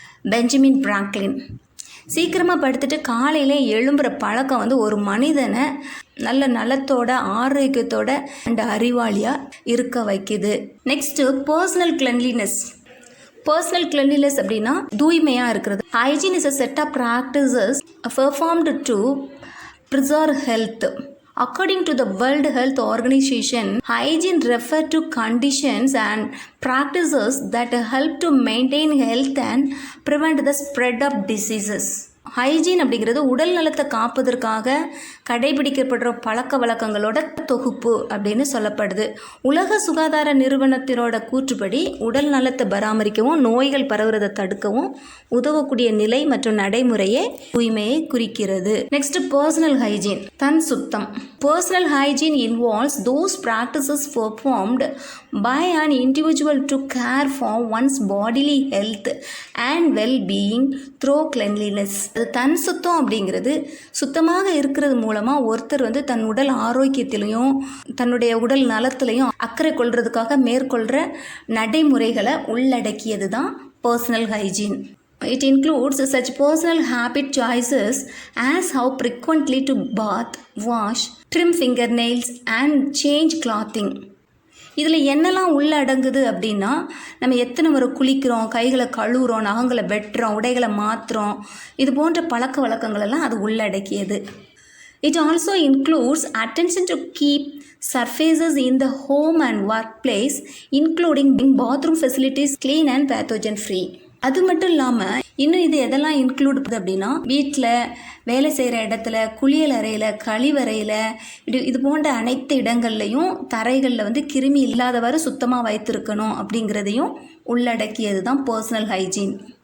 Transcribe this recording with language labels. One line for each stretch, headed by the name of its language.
Tamil: Benjamin Franklin. சீக்கிரமாக படுத்துட்டு காலையில் எழும்புகிற பழக்கம் வந்து ஒரு மனிதனை நல்ல நலத்தோட ஆரோக்கியத்தோட அண்ட் அறிவாளியாக இருக்க வைக்குது. Next personal cleanliness. Personal cleanliness அப்படின்னா தூய்மையாக இருக்கிறது.
English: Hygiene is a set of practices performed to preserve health. According to the World Health Organization, hygiene refers to conditions and practices that help to maintain health and prevent the spread of diseases.
Tamil: Hygiene அப்படிங்கிறது உடல் நலத்தை காப்பதற்காக கடைபிடிக்கப்படுற பழக்க வழக்கங்களோட தொகுப்பு அப்படின்னு சொல்லப்படுது. உலக சுகாதார நிறுவனத்தினோட கூற்றுப்படி உடல் நலத்தை பராமரிக்கவும் நோய்கள் பரவுறதை தடுக்கவும் உதவக்கூடிய நிலை மற்றும் நடைமுறையே தூய்மையை குறிக்கிறது. நெக்ஸ்ட் பர்சனல் ஹைஜீன், தன் சுத்தம்.
English: Personal hygiene involves those practices performed by an individual to care for one's bodily health and well-being through cleanliness.
Tamil: தன் சுத்தம் அப்படிங்கிறது சுத்தமாக இருக்கிறது மூலமாக ஒருத்தர் வந்து தன் உடல் ஆரோக்கியத்திலையும் தன்னுடைய உடல் நலத்திலையும் அக்கறை கொள்றதுக்காக மேற்கொள்கிற நடைமுறைகளை உள்ளடக்கியது தான் personal hygiene.
English: It includes such personal habit choices as how frequently to bath, wash, trim fingernails and change clothing.
Tamil: இதில் என்னெல்லாம் உள்ளடங்குது அப்படின்னா நம்ம எத்தனை முறை குளிக்கிறோம், கைகளை கழுவுறோம், நகங்களை வெட்டுறோம், உடைகளை மாற்றுறோம், இது போன்ற பழக்க வழக்கங்களெல்லாம் அது உள்ளடக்கியது.
English: It also includes attention to keep surfaces in the home and workplace, including bathroom facilities clean and pathogen free.
Tamil: அது மட்டும் இல்லாமல் இன்னும் இது எதெல்லாம் இன்க்ளூட் அப்படின்னா வீட்டில், வேலை செய்கிற இடத்துல, குளியல் அறையில், கழிவறையில், இது போன்ற அனைத்து இடங்கள்லையும் தரைகளில் வந்து கிருமி இல்லாதவாறு சுத்தமாக வைத்திருக்கணும் அப்படிங்கிறதையும் உள்ளடக்கியது தான் பர்சனல் ஹைஜீன்.